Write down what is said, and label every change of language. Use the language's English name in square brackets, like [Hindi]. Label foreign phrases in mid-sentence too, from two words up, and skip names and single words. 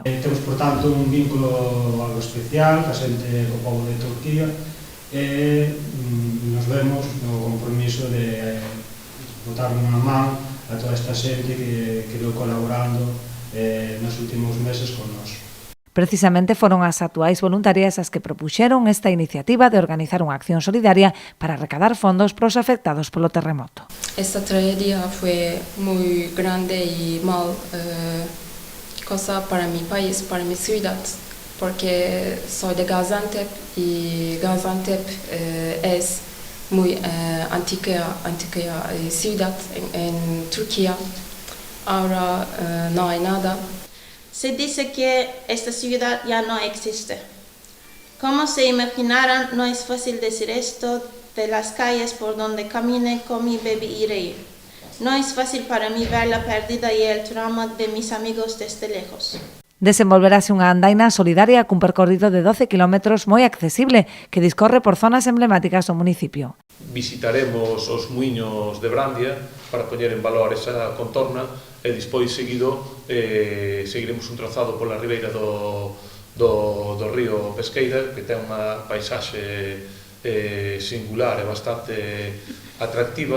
[Galician] Temos, por tanto, un vínculo algo especial ca xente co pobo de Turquía e nos vemos no compromiso de botar unha man a toda esta xente que quedou colaborando nos últimos meses con nós. Precisamente foron as actuais voluntarias as que propuxeron esta iniciativa de organizar unha acción solidaria para recadar fondos para os afectados polo terremoto. [Spanish] Esta tragedia fue muy grande y mal cosa para mi país, para mi ciudad, porque soy de Gaziantep y Gaziantep es muy antigua ciudad en Turquía. Ahora no hay nada. Se dice que esta ciudad ya no existe. Como se imaginarán, no es fácil decir esto de las calles por donde caminé, comí, bebí y reí. No es fácil para mí ver la pérdida y el trauma de mis amigos desde lejos. [Galician] Desenvolverase unha andaina solidaria cun percorrido de 12 km moi accesible que discorre por zonas emblemáticas do municipio. Visitaremos os muiños de Brandia para poñer en valor esa contorna e despois seguido seguiremos un trazado pola ribeira do río Pesqueira, que ten unha paisaxe singular e bastante atractiva.